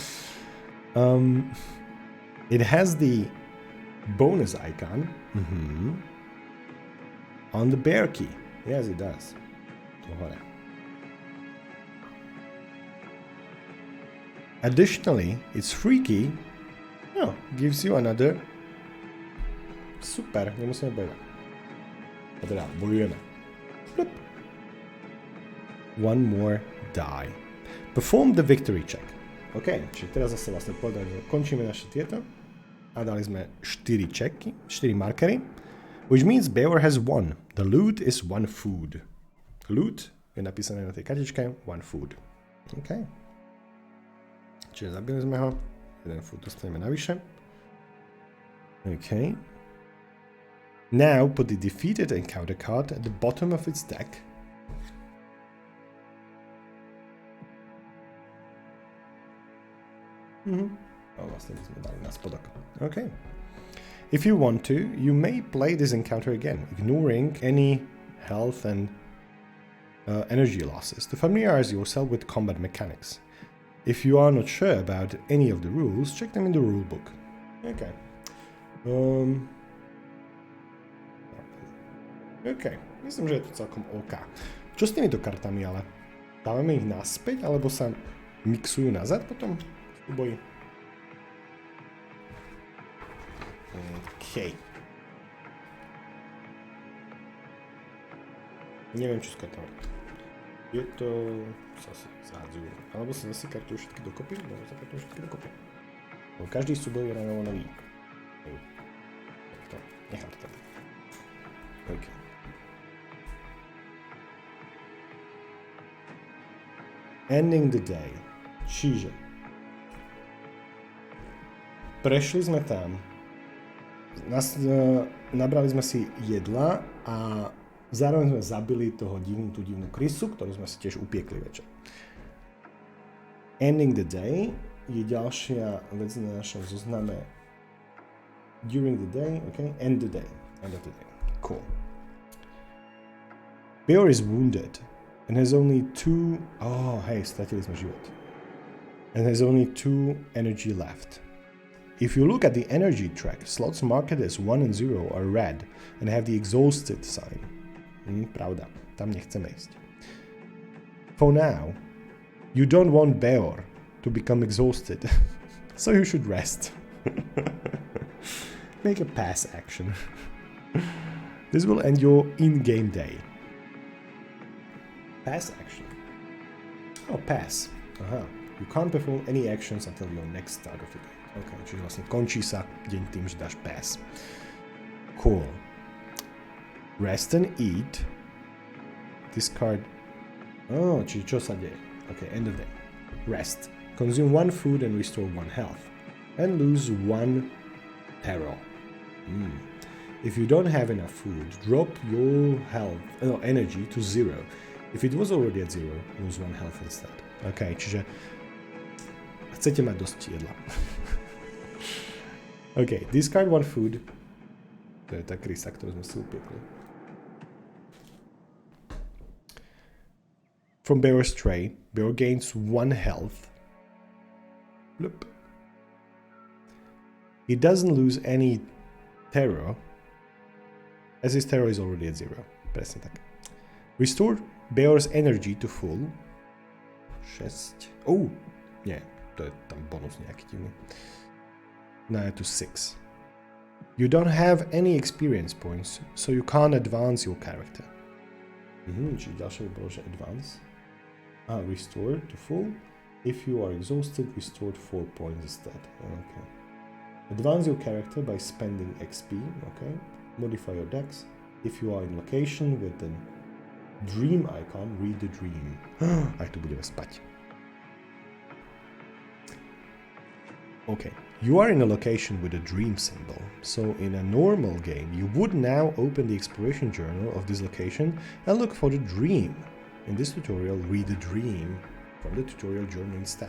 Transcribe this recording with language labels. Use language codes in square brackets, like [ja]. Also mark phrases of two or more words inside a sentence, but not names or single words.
[en] It has the bonus icon on the bear key. Yes, it does. Additionally, its free key gives you another. [sk] Super, nemusíme bojovať. A teda bojujeme. Plup. [en] One more die. Perform the victory check. [sk] OK, čiže teraz zase vlastne povedať, že končíme naše tieto a dali sme 4 checky, 4 markery, [en] which means bear has won. The loot is one food. [sk] Loot je napísané na tej kartičke, [en] one food. OK. [sk] Čiže zabili sme ho, jeden food dostaneme navyše. OK. [en] Now put the defeated encounter card at the bottom of its deck. [sk] Oh, vlastne by sme dali na spodok. OK. [en] If you want to, you may play this encounter again, ignoring any health and energy losses to familiarize yourself with combat mechanics. If you are not sure about any of the rules, check them in the rulebook. OK. OK. [sk] Myslím, že je to celkom OK. Čo s týmito kartami ale? Dávame ich naspäť, alebo sa mixujú nazad potom v boji? OK. Neviem, čo s kartami. Je to... sa asi zahádzajú. Alebo sa zase kartujú všetky dokopy? Alebo sa kartujú všetky dokopy. Bo každý súboj je ráno nový. Tak to, nechám to tam. [en] OK. Ending the day. [sk] Čiže prešli sme tam, nabrali sme si jedla a zároveň sme zabili tú divnú krysu, ktorú sme si tiež upiekli večer. [en] Ending the day [sk] je ďalšia vec na našom zozname. [en] During the day, okay? End the day. End of the day. Cool. Bear is wounded and has only 2... [sk] Oh, hej, stratili sme život. [en] And has only 2 energy left. If you look at the energy track, slots marked as 1 and 0 are red and have the exhausted sign. [sk] Pravda, tam nechceme ísť. [en] For now, you don't want Bear to become exhausted, so you should rest. Make a pass action. This will end your in-game day. Pass action. Oh, pass. Aha. You can't perform any actions until your next start of the day. [sk] OK, čiže vlastne končí sa deň tým, že dáš pass. [en] Cool. Rest and eat. Discard. [sk] Oh, čiže čo sa deje? [en] OK, end of day. Rest. Consume 1 food and restore 1 health. And lose 1 terror. If you don't have enough food, drop your energy to 0. If it was already at 0, lose 1 health instead. [sk] OK, čiže chcete mať dosť jedla. [en] OK, discard 1 food. [sk] To je tá krysa, ktorú sme si upiekli. [en] From Bear's tray, Bear gains 1 health. Bloop. He doesn't lose any terror, as his terror is already at 0. [sk] Presne tak. [en] Restore Bear's energy to full. 6. Oh! [sk] Nie, to je tam bonus nejaký divný. [en] Now to 6. You don't have any experience points, so you can't advance your character. [sk] Čiže ďalšie by bolo, že advance. [en] Restore to full. If you are exhausted, restore 4 points instead. Okay. Advance your character by spending XP. Okay. Modify your dex. If you are in location with the dream icon, read the dream. [sk] Aj tu budeme spať. [en] Okay. You are in a location with a dream symbol. So in a normal game, you would now open the exploration journal of this location and look for the dream. In this tutorial, read the dream from the tutorial journal instead.